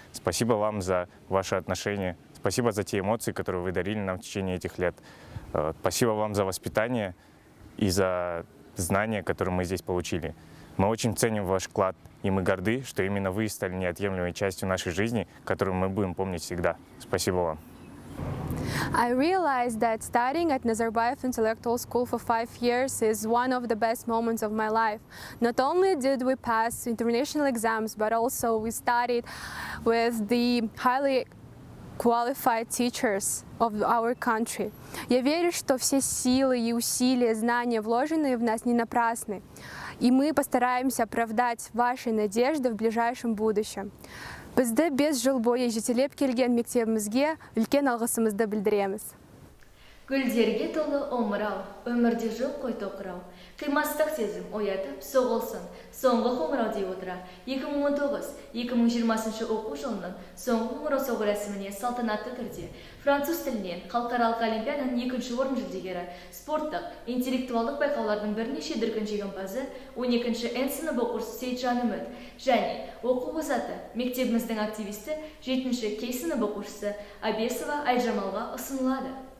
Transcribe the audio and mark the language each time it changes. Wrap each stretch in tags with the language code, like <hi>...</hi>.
<ru>Спасибо вам за ваши отношения, спасибо за те эмоции, которые вы дарили нам в течение этих лет. Спасибо вам за воспитание и за знания, которые мы здесь получили. Мы очень ценим ваш вклад, и мы горды, что именно вы стали неотъемлемой частью нашей жизни, которую мы будем помнить всегда. Спасибо вам.</ru> <en>I realized that studying at Nazarbayev Intellectual School for 5 years is one of the best moments of my life. Not only did we pass international exams, but also we studied with the highly qualified teachers of our country.</en> <ru>Я верю, что все силы и усилия, знания, вложенные в нас, не напрасны. И мы постараемся оправдать ваши надежды в ближайшем будущем.</ru> <kk>Бізді 5 жыл бойы жетелеп келген мектебімізге үлкен алғысымызды білдіреміз. Гүлдерге толы омырау, өмірде жоқ қой тоқырау. Қимастық сезім оятып, соғылсын, соңғы қоңырау дей отыра. 2019-2020 оқу жылының соңғы қоңырау соғу рәсіміне салтанатты түрде француз тілінен халықаралық олимпиаданың 2-ші орын жүлдегері, спорттық, интеллектуалдық байқаулардың бірнеше дүркін жеңімпазы 12-ші Н сынып оқушысы Сейтжан Үміт және оқу озаты мектебіміздің активисті 7-ші К сынып оқушысы Абесова Айжамалға ұсынылады.</kk>